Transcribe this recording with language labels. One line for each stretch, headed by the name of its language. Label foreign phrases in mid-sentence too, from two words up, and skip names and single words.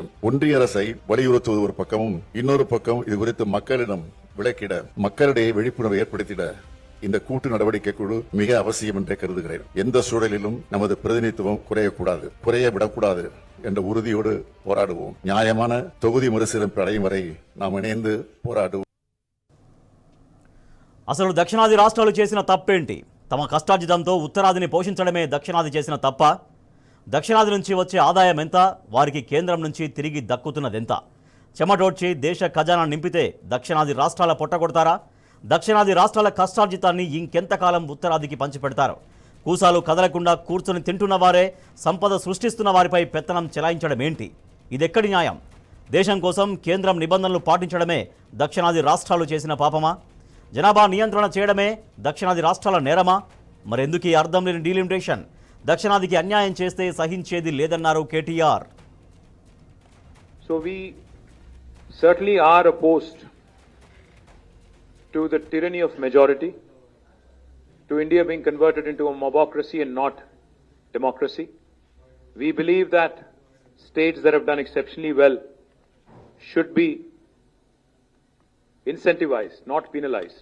Tamil: ஒன்றிய அரசை வலியுறுத்துவது ஒரு பக்கமும், இன்னொரு பக்கம் இது குறித்து மக்களிடம் விளக்கிட, மக்களிடையே விழிப்புணர்வை ஏற்படுத்திட இந்த கூட்டு நடவடிக்கை குழு மிக அவசியம் என்றே கருதுகிறேன். எந்த சூழலிலும் நமது பிரதிநிதித்துவம் குறையக்கூடாது, குறைய விடக்கூடாது என்ற உறுதியோடு போராடுவோம். நியாயமான தொகுதி மறுசீரமைப்பு அடையும் வரை நாம் இணைந்து போராடுவோம்.
Telugu: అసలు దక్షిణాది రాష్ట్రాలు చేసిన తప్పేంటి? తమ కష్టార్జితంతో ఉత్తరాదిని పోషించడమే దక్షిణాది చేసిన తప్ప? దక్షిణాది నుంచి వచ్చే ఆదాయం ఎంత? వారికి కేంద్రం నుంచి తిరిగి దక్కుతున్నదెంత? చెమటోడ్చి దేశ ఖజానా నింపితే దక్షిణాది రాష్ట్రాల పొట్టగొడతారా? దక్షిణాది రాష్ట్రాల కష్టార్జితాన్ని ఇంకెంతకాలం ఉత్తరాదికి పంచిపెడతారు? కూసాలు కదలకుండా కూర్చొని తింటున్న వారే సంపద సృష్టిస్తున్న వారిపై పెత్తనం చెలాయించడం ఏంటి? ఇదెక్కడి న్యాయం? దేశం కోసం కేంద్రం నిబంధనలు పాటించడమే దక్షిణాది రాష్ట్రాలు చేసిన పాపమా? జనాభా నియంత్రణ చేయడమే దక్షిణాది రాష్ట్రాల నేరమా? మరెందుకు ఈ అర్థం లేని డీలిమిటేషన్? దక్షిణాదికి అన్యాయం చేస్తే సహించేది లేదన్నారు కేటీఆర్.
English: So we certainly are opposed to the tyranny of majority, to India being converted into a mobocracy and not democracy. We believe that states that have done exceptionally well should be incentivized, not penalized.